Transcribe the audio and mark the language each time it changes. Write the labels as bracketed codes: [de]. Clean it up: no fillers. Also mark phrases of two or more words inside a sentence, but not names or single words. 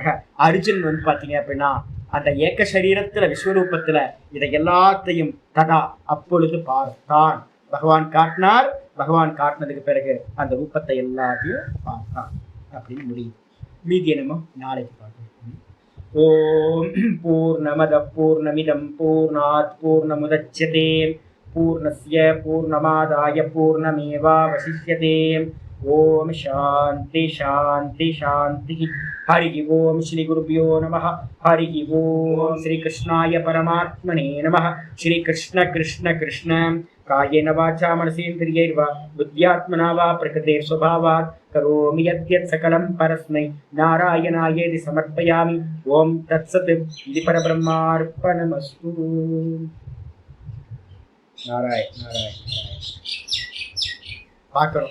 [ta] அர்ஜுன் வந்து பாத்தீங்க அப்படின்னா அந்த ஏக சரீரத்துல விஸ்வரூபத்துல இதை எல்லாத்தையும் ததா அப்பொழுது பார்த்தான். பகவான் காட்டினார். பகவான் காட்டினதுக்கு பிறகு அந்த ரூபத்தை எல்லாத்தையும் பார்த்தான் அப்படின்னு முடியுது. மீதி என்னமோ நாளைக்கு பார்க்கணும். [sa] ओम् पूर्णमद पूर्णमिदम् पूर्णात् पूर्णमुदच्यते पूर्णस्य पूर्णमादाय पूर्णमेवावशिष्यते. ओम् शान्ति शान्ति शान्ति. हरि ओम् श्री गुरुभ्यो नमः. हरि ओम् श्री कृष्णाय परमात्मने नमः. श्री कृष्ण कृष्ण कृष्ण कायेन वाचा मनसेन्द्रियैर्वा बुद्ध्यात्मना वा प्रकृतेः स्वभावात् करोमि यद्यत् सकलं परस्मै नारायणायेति समर्पयामि. ओम् तत्सत्. இது பரபிரம்மார்ப்பணமஸ்து. [ta] நாராயண பார்க்கணும்.